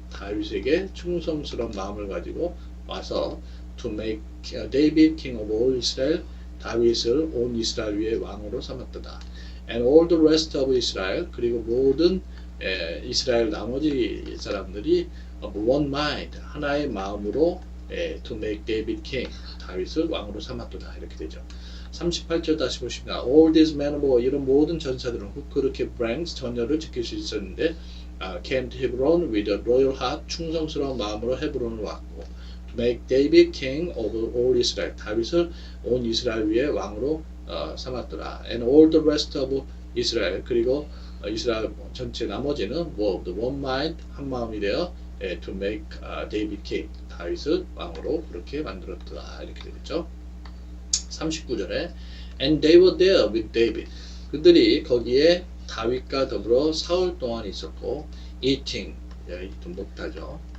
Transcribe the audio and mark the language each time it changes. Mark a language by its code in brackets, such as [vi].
[ko] 다윗에게 충성스러운 마음을 가지고 와서 [en] to make David king of all Israel, [ko] 다윗을 온 이스라엘 위에 왕으로 삼았다. [en] And all the rest of Israel, [ko] 그리고 모든 이스라엘 나머지 사람들이 [en] of one mind, [ko] 하나의 마음으로 [en] to make David king, [ko] 다윗을 왕으로 삼았다. 이렇게 되죠. 38절 다시 보십니다. [en] All these men of war, [ko] 이런 모든 전사들은 [en] who could keep ranks, [ko] 전열을 지킬 수 있었는데 [en] came to Hebron with a loyal heart, [ko] 충성스러운 마음으로 헤브론을 왔고 [en] to make David king of all Israel, [ko] 다윗을 온 이스라엘 위에 왕으로 삼았더라. [en] And all the rest of Israel, [ko] 그리고 이스라엘 전체 나머지는 [en] were of the one mind, [ko] 한 마음이 되어 [en] to make David king, [ko] 다윗을 왕으로 그렇게 만들었더라. 이렇게 되겠죠. 39절에 [en] And they were there with David, [ko] 그들이 거기에 다윗과 더불어 사흘 동안 있었고 [en] eating, [ko] 먹다죠.